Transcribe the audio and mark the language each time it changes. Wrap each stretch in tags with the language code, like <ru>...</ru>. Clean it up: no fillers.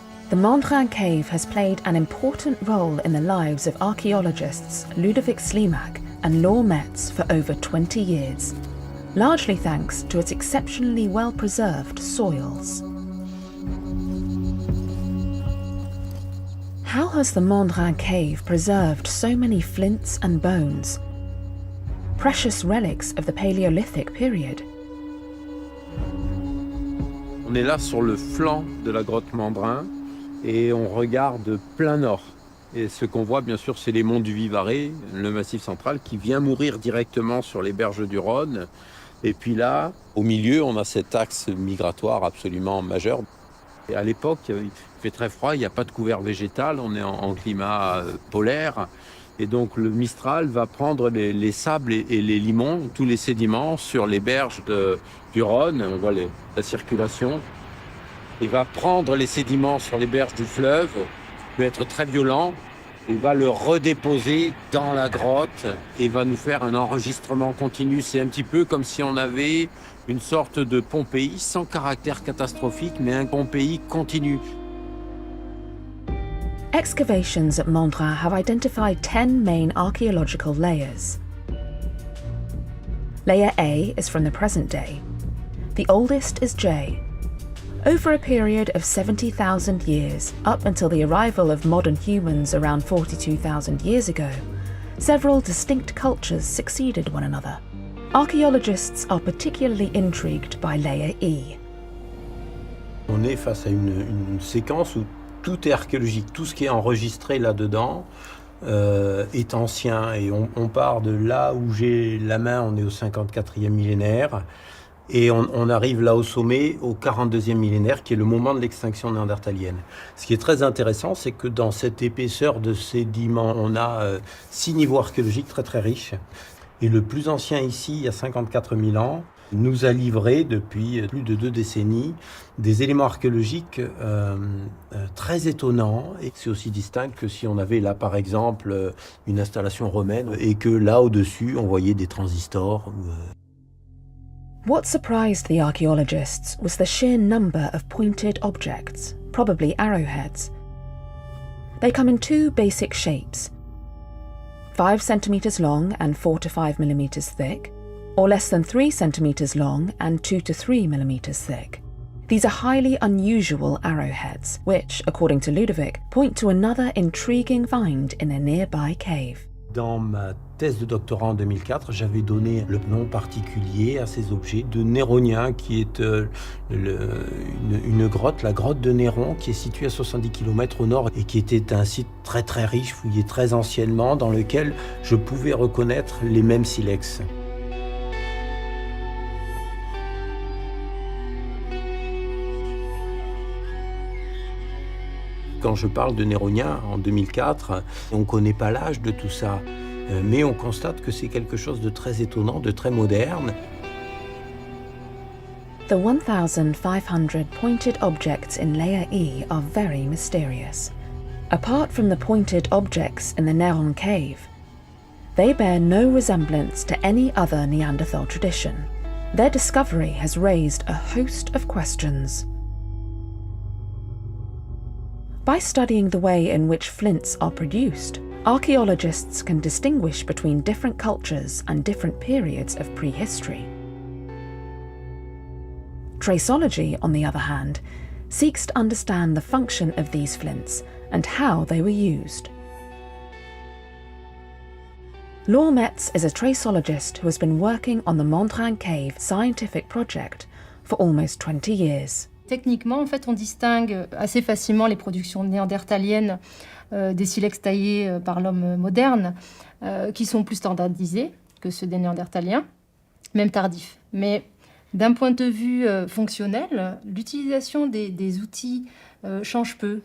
<en>The Mandrin cave has played an important role in the lives of archaeologists Ludovic Slimak and Laure Metz for over 20 years, largely thanks to its exceptionally well-preserved soils. How has the Mandrin cave preserved so many flints and bones, precious relics of the Paleolithic period?</en> <fr>On est là sur le flanc de la grotte Mandrin et on regarde plein nord. Et ce qu'on voit, bien sûr, c'est les monts du Vivarais, le massif central, qui vient mourir directement sur les berges du Rhône. Et puis là, au milieu, on a cet axe migratoire absolument majeur. Et à l'époque, il fait très froid, il n'y a pas de couvert végétal, on est en climat polaire. Et donc le Mistral va prendre les sables et les limons, tous les sédiments sur les berges du Rhône. On voit la circulation. Il va prendre les sédiments sur les berges du fleuve, peut être très violent. Il va le redéposer dans la grotte et va nous faire un enregistrement continu. C'est un petit peu comme si on avait une sorte de Pompéi sans caractère catastrophique, mais un Pompéi continu.</fr> <en>Excavations at Mandrin have identified 10 main archaeological layers. Layer A is from the present day. The oldest is J. Over a period of 70,000 years, up until the arrival of modern humans around 42,000 years ago, several distinct cultures succeeded one another. Archaeologists are particularly intrigued by layer E.</en> <fr>On est face à une séquence où tout est archéologique, tout ce qui est enregistré là-dedans est ancien. Et on part de là où j'ai la main, on est au 54e millénaire. Et on arrive là au sommet, au 42e millénaire, qui est le moment de l'extinction néandertalienne. Ce qui est très intéressant, c'est que dans cette épaisseur de sédiments, on a 6 niveaux archéologiques très très riches. Et le plus ancien ici, il y a 54 000 ans, nous a livré depuis plus de 2 décennies des éléments archéologiques très étonnants. Et c'est aussi distinct que si on avait là par exemple une installation romaine et que là au-dessus on voyait des transistors.</fr> <en>What surprised the archaeologists was the sheer number of pointed objects, probably arrowheads. They come in 2 basic shapes. 5 centimeters long and 4 to 5 millimeters thick, or less than 3 centimeters long and 2 to 3 millimeters thick. These are highly unusual arrowheads, which, according to Ludovic, point to another intriguing find in a nearby cave.</en> <fr>Dans ma thèse de doctorat en 2004, j'avais donné le nom particulier à ces objets de Néronien, qui est une grotte, la grotte de Néron, qui est située à 70 km au nord et qui était un site très très riche, fouillé très anciennement, dans lequel je pouvais reconnaître les mêmes silex. Quand je parle de Néronien en 2004, on ne connaît pas l'âge de tout ça, mais on constate que c'est quelque chose de très étonnant, de très moderne.</fr> <en>The 1,500 pointed objects in Layer E are very mysterious. Apart from the pointed objects in the Néron cave, they bear no resemblance to any other Neanderthal tradition. Their discovery has raised a host of questions. By studying the way in which flints are produced, archaeologists can distinguish between different cultures and different periods of prehistory. Traceology, on the other hand, seeks to understand the function of these flints and how they were used. Laure Metz is a traceologist who has been working on the Mandrin Cave scientific project for almost 20 years.</en> <fr>Techniquement, en fait, on distingue assez facilement les productions néandertaliennes des silex taillés par l'homme moderne, qui sont plus standardisés que ceux des néandertaliens, même tardifs. Mais d'un point de vue fonctionnel, l'utilisation des outils change peu.</fr>